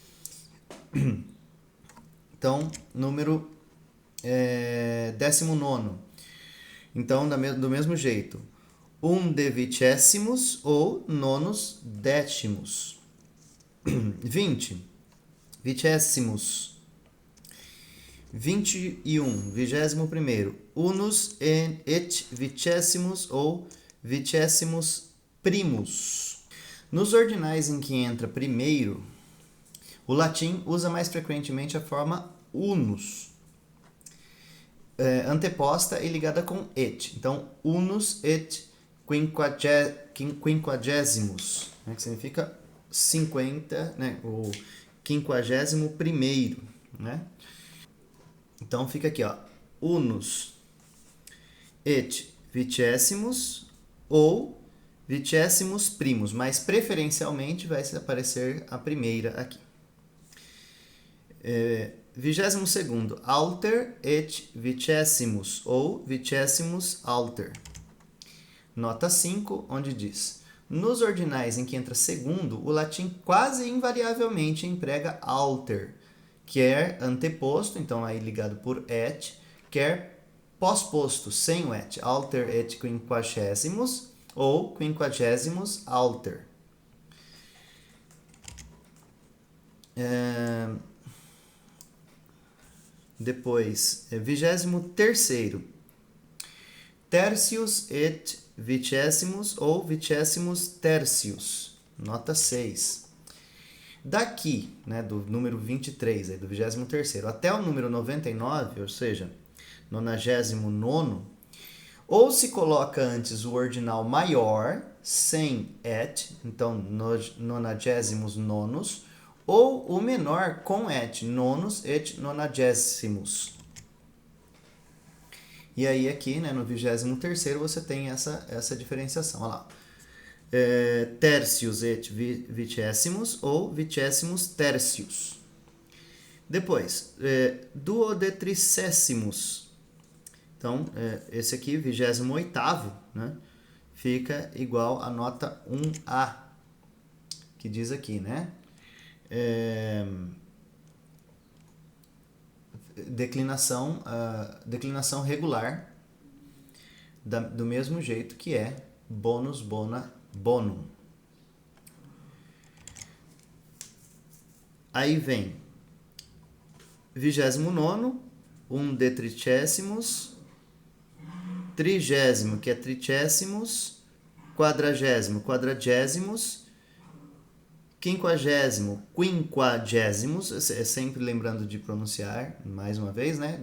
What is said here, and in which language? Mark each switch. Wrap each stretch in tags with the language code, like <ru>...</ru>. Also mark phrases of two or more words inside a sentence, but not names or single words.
<pt>Então, número 19. Então, do mesmo jeito,</pt> <la>undevicésimos ou nonos décimos. 20, vicésimos.</la> <pt>21, 21º,</pt> <la>unus et vicésimos ou vicésimos primus.</la> <pt>Nos ordinais em que entra primeiro, o latim usa mais frequentemente a forma unus, anteposta e ligada com et. Então,</pt> <la>unus et quinquagésimos,</la> <pt>né, que significa 50, né, o 51º, né? Então, fica aqui, ó,</pt> <la>unus et vicésimos ou vicésimos primos,</la> <pt>mas preferencialmente vai aparecer a primeira aqui. 22º,</pt> <la>alter et vicésimos ou vicésimos alter.</la> <pt>Nota 5, onde diz: nos ordinais em que entra segundo, o latim quase invariavelmente emprega alter, quer anteposto, então aí ligado por et, quer pós-posto, sem o et,</pt> <la>alter et quinquagésimos ou quinquagésimos alter.</la> <pt>Depois, 23º,</pt> <la>tercios et vicésimos ou vicésimos tercios.</la> <pt>Nota 6. Daqui, né, do número 23, aí, do 23º, até o número 99, ou seja, 99º, ou se coloca antes o ordinal maior, sem et, então 99º, ou o menor com et,</pt> <la>nonos et nonagésimos.</la> <pt>E aí aqui, né, no 23º, você tem essa diferenciação. Olha lá.</pt> <la>Tercios et vicésimos ou vicésimos tercios.</la> <pt>Depois, duodetricésimos. Então, esse aqui, 28º, né, fica igual a nota 1A, que diz aqui, né? Declinação regular, do mesmo jeito que é</pt> <la>bonus, bona, bonum.</la> <pt>Aí vem 29º, undetritecésimos, 30º, que é tricésimos, 40º, quadragésimos, 50º, quinquagésimos, sempre lembrando de pronunciar, mais uma vez, né?</pt>